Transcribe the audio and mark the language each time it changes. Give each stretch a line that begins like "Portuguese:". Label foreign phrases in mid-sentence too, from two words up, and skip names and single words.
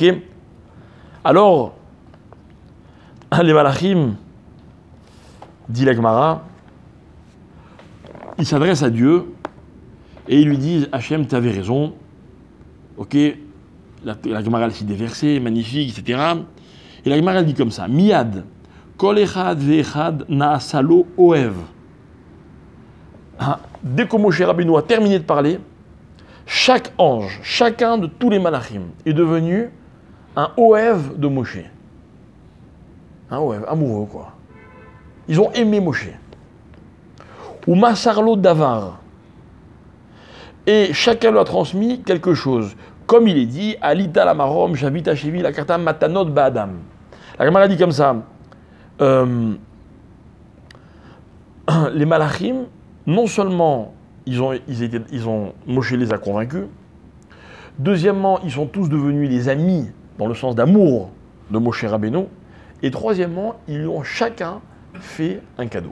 French: Alors, les malachim, dit la Gemara, ils s'adressent à Dieu et ils lui disent, Hachem, tu avais raison. Ok? La Gemara, elle cite des versets magnifiques, etc. Et la Gemara, elle dit comme ça,
Hebrew: מיד כל אחד ואחד נעשה לו אוהב.
French: Dès que Moshe Rabbeinu a terminé de parler, chaque ange, chacun de tous les malachim est devenu un oev de Moshe. Un oev, amoureux quoi. Ils ont aimé Moshe.
Hebrew: ומסר לו דבר.
French: Et chacun lui a transmis quelque chose. Comme il est dit,
Hebrew: עלית למרום שבית שבי לקחת מתנות באדם.
French: La Gemara dit comme ça, les malachim, non seulement Moshe les a convaincus, deuxièmement, ils sont tous devenus les amis, dans le sens d'amour de Moshe Rabbeinu, et troisièmement, ils lui ont chacun fait un cadeau.